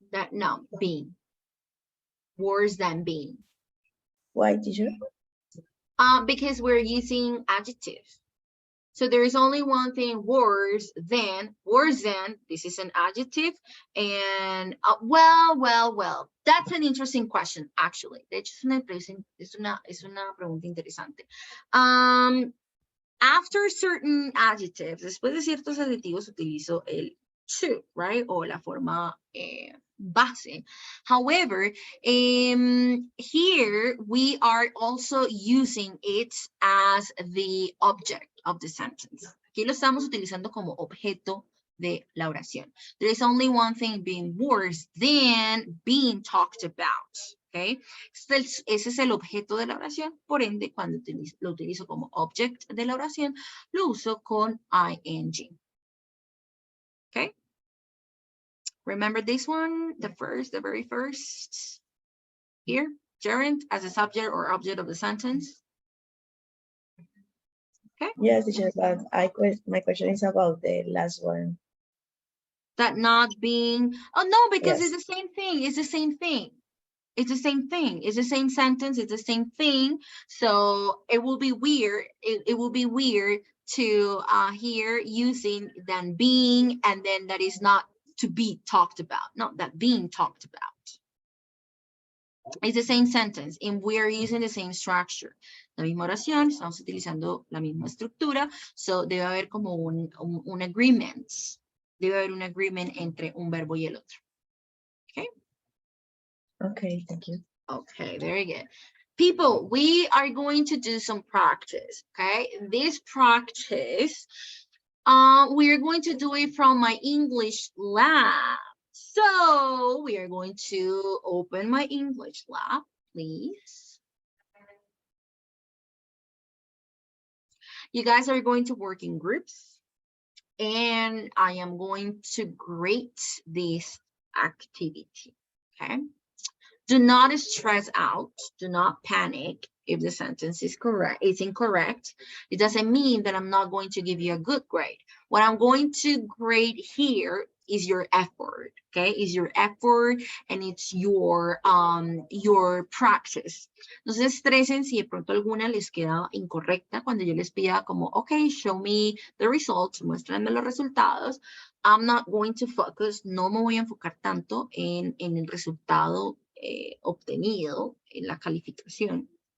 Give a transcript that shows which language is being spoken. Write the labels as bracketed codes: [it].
[en] No, being. Worse than being. Why, teacher? Because we're using adjectives. So there is only one thing worse than, this is an adjective. And well, that's an interesting question, actually. [es] De hecho, es una pregunta interesante. [en] After certain adjectives, [es] después de ciertos adjetivos, utilizo el to, right? O la forma base. [en] However, here we are also using it as the object of the sentence. [es] Aquí lo estamos utilizando como objeto de la oración. [en] There is only one thing being worse than being talked about. Okay? [es] Ese es el objeto de la oración. Por ende, cuando lo utilizo como object de la oración, lo uso con ing. [en] Okay? Remember this one, the very first here, gerund as a subject or object of the sentence. Okay. Yes, teacher, but my question is about the last one. That not being, oh no, because Yes. it's the same thing. It's the same thing. It's the same thing. It's the same sentence. It's the same thing. So it will be weird. It will be weird to hear using than being, and then that is not to be talked about. Not that being talked about. It's the same sentence and we are using the same structure. [es] La misma oración, estamos utilizando la misma estructura. So debe haber como un agreement. Debe haber un agreement entre un verbo y el otro. Okay. [en] Okay, thank you. Okay, very good. People, we are going to do some practice, okay? This practice, we are going to do it from my English lab. So we are going to open my English lab, please. You guys are going to work in groups, and I am going to grade this activity, okay? Do not stress out, do not panic if the sentence is correct, it's incorrect. It doesn't mean that I'm not going to give you a good grade. What I'm going to grade here is your effort, okay? Is your effort and it's your practice. [es] No se estresen si de pronto alguna les queda incorrecta cuando yo les pida como, [en] okay, show me the results, [es] muéstrenme los resultados. [en] I'm not going to focus, [es] no me voy a enfocar tanto en el resultado obtenido, en la calificación.